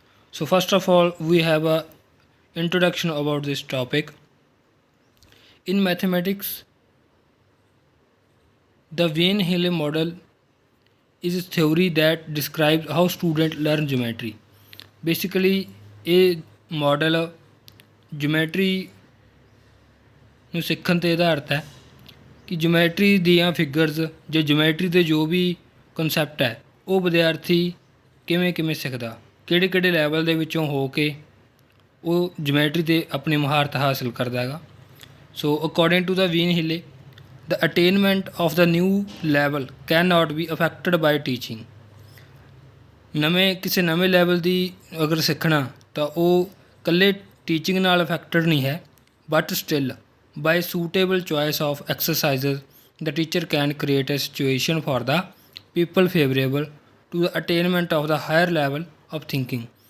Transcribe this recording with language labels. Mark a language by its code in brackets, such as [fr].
[en] So first of all, we have a introduction about this topic. In mathematics, the Wien Hille model is a theory that describes how students learn geometry. [pa] Basically, ਇਹ model geometry ਨੂੰ ਸਿੱਖਣ 'ਤੇ ਆਧਾਰਿਤ ਹੈ ਕਿ geometry ਦੀਆਂ figures ਜਾਂ geometry ਦੇ ਜੋ ਵੀ ਕਨਸੈਪਟ ਹੈ ਉਹ ਵਿਦਿਆਰਥੀ ਕਿਵੇਂ ਕਿਵੇਂ ਸਿੱਖਦਾ, ਕਿਹੜੇ ਕਿਹੜੇ ਲੈਵਲ ਦੇ ਵਿੱਚੋਂ ਹੋ ਕੇ ਉਹ ਜਿਓਮੈਟਰੀ 'ਤੇ ਆਪਣੀ ਮਹਾਰਤ ਹਾਸਲ ਕਰਦਾ ਹੈਗਾ। [en] So according to the van Hiele, the attainment of the new level cannot be affected by teaching। [pa] ਨਵੇਂ ਕਿਸੇ ਨਵੇਂ ਲੈਵਲ ਦੀ ਅਗਰ ਸਿੱਖਣਾ ਤਾਂ ਉਹ ਇਕੱਲੇ ਟੀਚਿੰਗ ਨਾਲ ਅਫੈਕਟਡ ਨਹੀਂ ਹੈ, [en] But still by suitable choice of exercises the teacher can create a situation for the people favourable to the attainment of the higher level of thinking.